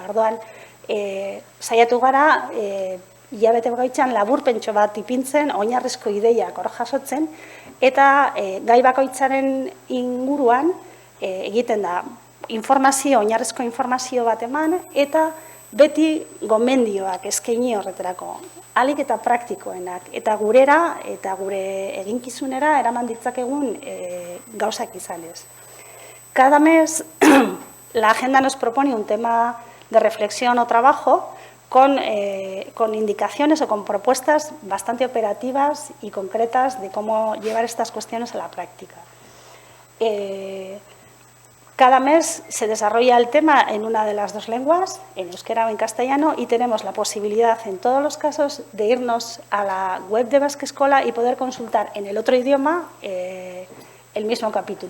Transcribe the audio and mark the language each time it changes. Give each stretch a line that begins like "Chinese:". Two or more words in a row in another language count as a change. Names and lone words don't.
Basque: Orduan, saiatu gara, hilabete bakoitzean laburpentxo bat ipintzen, oinarrizko ideiak hor jasotzen, eta gai bakoitzaren inguruan egiten da oinarrizko informazio bat eman, eta beti gomendioak eskaini horretarako, ahalik eta praktikoenak, eta gurera eta gure eginkizunera eraman ditzakegun gauzak izanez.
Spanish: Cada mes la agenda nos propone un tema de reflexión o trabajo con indicaciones o con propuestas bastante operativas y concretas de cómo llevar estas cuestiones a la práctica. Cada mes se desarrolla el tema en una de las dos lenguas, en euskera o en castellano, y tenemos la posibilidad en todos los casos de irnos a la web de Basque Escola y poder consultar en el otro idioma el mismo capítulo.